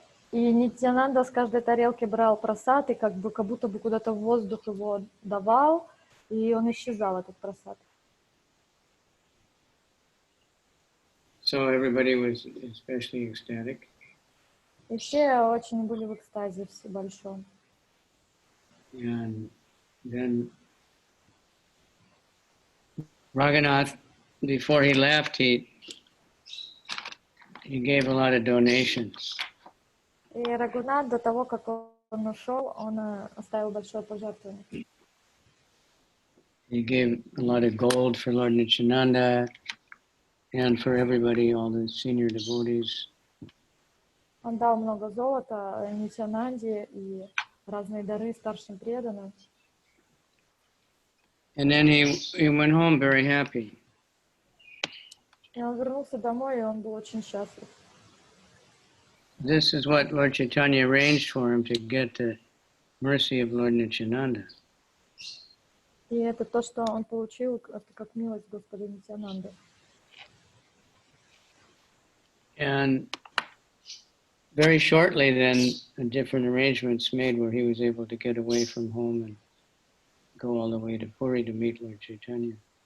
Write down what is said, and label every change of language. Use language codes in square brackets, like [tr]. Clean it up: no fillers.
[ru] И Нитьянанда с каждой тарелки брал прасад и как будто бы куда-то в воздух его давал, и он исчезал, этот прасад. [en] So everybody was especially ecstatic. [ru] И все очень были в экстазе все большом. [en] And then Raghunath, before he left, he gave a lot of donations. [ru] И Рагунат до того, как он ушел, он оставил большое пожертвование. [en] He gave a lot of gold for Lord Nityananda and for everybody, all the senior devotees. [ru] Он дал много золота Нитьянанде и разные дары старшим преданным. [en] And then he went home very happy. [ru] И он вернулся домой, и он был очень счастлив. [en] This is what Lord Chaitanya arranged for him to get the mercy of Lord Nityananda. [ru] И это то, что он получил, это как милость Господа Нитьянанды. [en] And very shortly then, different arrangements made where he was able to get away from home and go all the way to Puri to meet Lord Chaitanya.